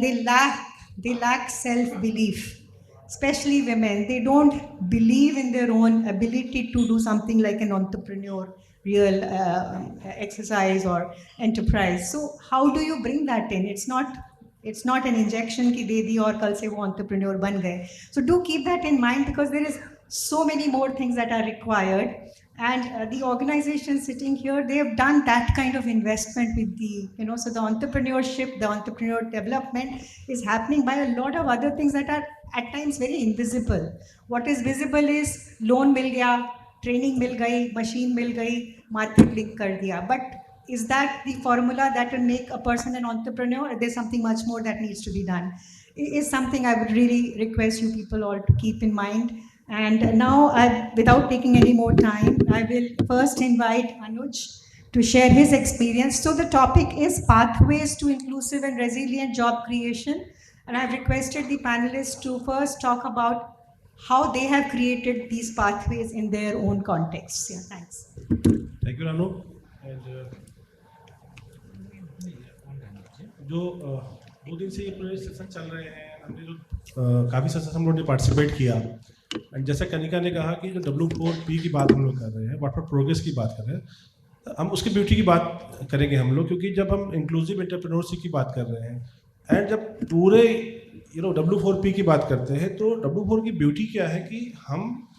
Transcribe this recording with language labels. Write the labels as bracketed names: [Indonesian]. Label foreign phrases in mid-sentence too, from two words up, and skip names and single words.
[English] They lack self-belief, especially women. They don't believe in their own ability to do something like an entrepreneur, real exercise or enterprise. So how do you bring that in? It's not an injection [Hindi] कि दे दी और कल से वो entrepreneur बन गए. [English] So do keep that in mind, because there is so many more things that are required. And the organizations sitting here, they have done that kind of investment with the, so the entrepreneurship, the entrepreneur development is happening by a lot of other things that are at times very invisible. What is visible is loan [Hindi] मिल गया, [English] training [Hindi] मिल गई, [English] machine [Hindi] मिल गई, [English] market link [Hindi] कर दिया. [English] But is that the formula that will make a person an entrepreneur? Or there's something much more that needs to be done. It is something I would really request you people all to keep in mind. And now, without taking any more time, I will first invite Anuj to share his experience. So the topic is Pathways to Inclusive and Resilient Job Creation. And I've requested the panelists to first talk about how they have created these pathways in their own contexts. Yeah, thanks. Thank you, Ranu. [Hindi] And जो 2 दिन से ये पूरे सेशन चल रहे हैं, हमने जो काफ़ी सेशन हम लोगों ने पार्टिसिपेट किया, एंड जैसे कनिका ने कहा कि जो W4P की बात हम लोग कर रहे हैं, [English] work for progress [Hindi] की बात कर रहे हैं, हम उसकी ब्यूटी की बात करेंगे हम लोग, क्योंकि जब हम [English] inclusive entrepreneurship [Hindi] की बात कर रहे हैं एंड जब पूरे W4P की बात करते हैं, तो W4 की ब्यूटी क्या है कि हम